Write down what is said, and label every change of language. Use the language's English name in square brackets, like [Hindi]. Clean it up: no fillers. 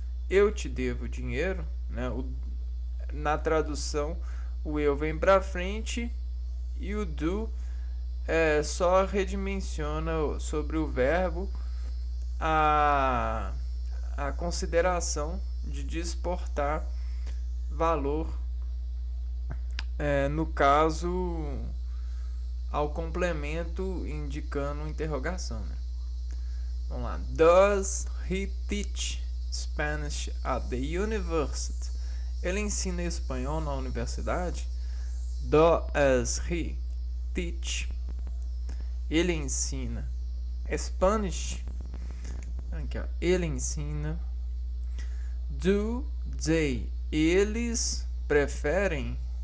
[Portuguese] Eu te devo dinheiro, né? Na tradução, o eu vem para frente e o do só redimensiona sobre o verbo a consideração de desportar valor, no caso, ao complemento indicando interrogação, né? Vamos lá. [English] Does he teach Spanish at the university? [Portuguese] Ele ensina espanhol na universidade? [English] Does he teach? [Portuguese] Ele ensina Spanish? Aqui, ó. Ele ensina. [English] Do they? [Portuguese] Eles preferem.